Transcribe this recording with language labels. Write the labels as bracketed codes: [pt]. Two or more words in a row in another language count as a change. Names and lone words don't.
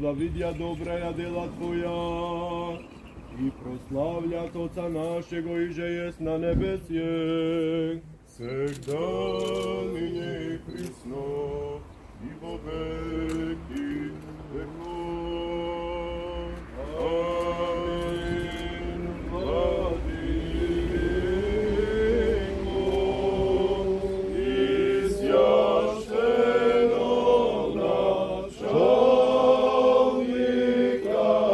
[cu] да видя добрая дела твоя и прославля Отца нашего иже есть на небесе, всегда ныне и присно и во веки веков. Амин. Владыко, и священного начальника